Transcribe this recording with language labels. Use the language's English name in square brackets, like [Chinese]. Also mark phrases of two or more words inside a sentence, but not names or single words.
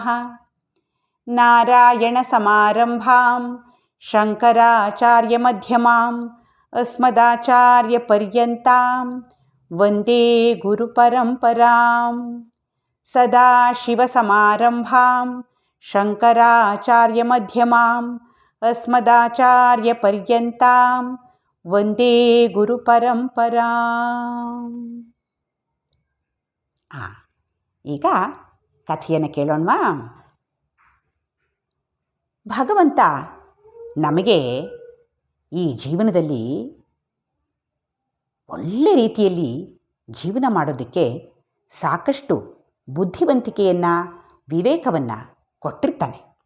[Sanskrit] ನಾರಾಯಣ ಸಮಾರಂಭಾಂ ಶಂಕರಾಚಾರ್ಯ ಮಧ್ಯಮಾಂ ಅಸ್ಮದಾಚಾರ್ಯ ಪರ್ಯಂತಾಂ ವಂದೇ ಗುರು ಪರಂಪರಾಂ. ಸದಾಶಿವ ಸಮಾರಂಭಾಂ ಶಂಕರಾಚಾರ್ಯ ಮಧ್ಯಮಾಂ ಅಸ್ಮದಾಚಾರ್ಯ ಪರ್ಯಂತಾಂ ವಂದೇ ಗುರು ಪರಂಪರಾಂ. [Kannada] ಈಗ ಕಥೆಯನ್ನು ಕೇಳೋಣವಾ? ಭಗವಂತ ನಮಗೆ ಈ ಜೀವನದಲ್ಲಿ ಒಳ್ಳೆ ರೀತಿಯಲ್ಲಿ ಜೀವನ ಮಾಡೋದಕ್ಕೆ ಸಾಕಷ್ಟು ಬುದ್ಧಿವಂತಿಕೆಯನ್ನು, ವಿವೇಕವನ್ನು ಕೊಟ್ಟಿರ್ತಾನೆ.